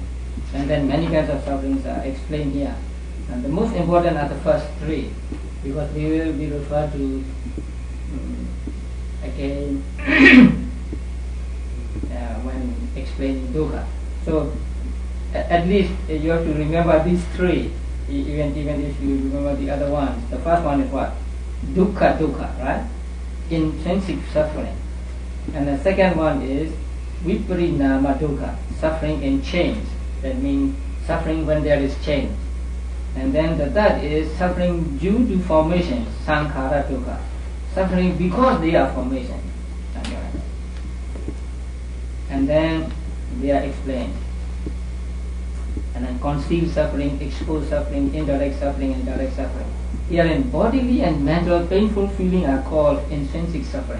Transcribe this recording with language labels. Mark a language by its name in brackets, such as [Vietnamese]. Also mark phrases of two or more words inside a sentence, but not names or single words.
[English] And then many kinds of sufferings are explained here. And the most important are the first 3, because they will be referred to again when explaining dukkha. So at least you have to remember these 3, even if you remember the other ones. The first one is what? Dukkha, right? Intrinsic suffering. And the second one is [Pali] viparinama dukkha, [English] suffering in change. That means suffering when there is change. And then the third is suffering due to formation, [Pali] sankhara dukkha, [English] suffering because they are formation. And then they are explained. And then concealed suffering, exposed suffering, indirect suffering, and direct suffering. Herein bodily and mental painful feeling are called intrinsic suffering.